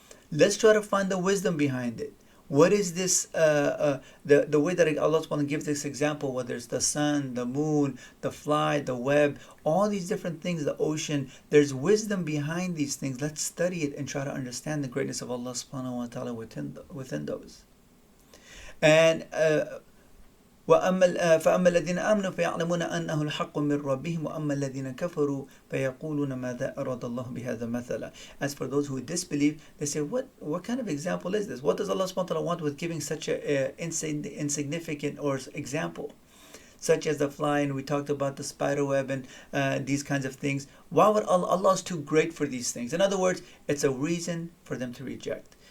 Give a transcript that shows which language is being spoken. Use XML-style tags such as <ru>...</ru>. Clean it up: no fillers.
<en>Let's try to find the wisdom behind it. What is this, the way that Allah subhanahu wa ta'ala gives this example, whether it's the sun, the moon, the fly, the web, all these different things, the ocean, there's wisdom behind these things. Let's study it and try to understand the greatness of Allah subhanahu wa ta'ala within those.</en> <ar>And فأما الذين آمنوا فيعلمون أنه الحق من ربهم وأما الذين كفروا فيقولون ماذا أراد الله بهذا مثلا.</ar> <en>As for those who disbelieve, they say, what kind of example is this? What does Allah subhanahu wa ta'ala want with giving such a insignificant or example, such as the fly, and we talked about the spider web and these kinds of things? Why would Allah is too great for these things? In other words, it's a reason for them to reject.</en>